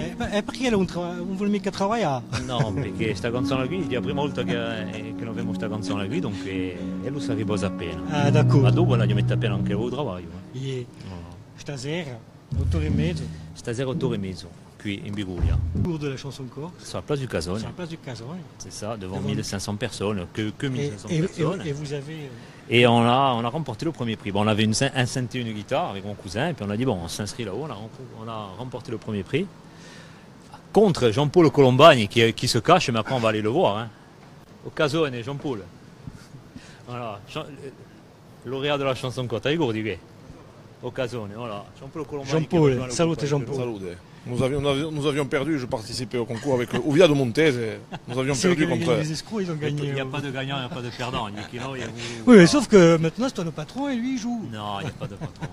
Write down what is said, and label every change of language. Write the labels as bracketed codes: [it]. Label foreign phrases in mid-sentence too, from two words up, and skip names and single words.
[it] Perché non vuole mica lavorare? No, perché questa canzone qui è la prima volta che noi abbiamo questa canzone qui, dunque e lui si riposa appena. Ah, d'accordo. Ma dopo la gli mette appena anche il lavoro. Yeah. Stasera, 8h30. Stasera 8h30, qui in Biguria. [fr] Cours de la chanson corse. Sur la place du Casone. Sur la place du Casone. C'est ça, devant 1500 personnes, que 1500 personnes. Et vous avez... Et on a remporté le premier prix. Bon, on avait un synthé et une guitare avec mon cousin, et puis on a dit, bon, on s'inscrit là-haut, on a remporté le premier prix. Contre Jean-Paul Colombani, qui se cache, mais après on va aller le voir. Hein. Au Casone, Jean-Paul. Voilà, lauréat de la chanson corse, [co] ricordi che? [fr] Au Casone, voilà. Jean-Paul Colombani. Jean-Paul, [co] salute Jean-Paul. Salute. [fr] Nous avions perdu, je participais au concours avec Ouvia de Montez et nous avions perdu contre... Les escrocs, ils ont gagné. Il n'y a pas de gagnant, il n'y a pas de perdant. Oui, mais sauf que maintenant c'est toi le patron et lui il joue. Non, il n'y a pas de patron.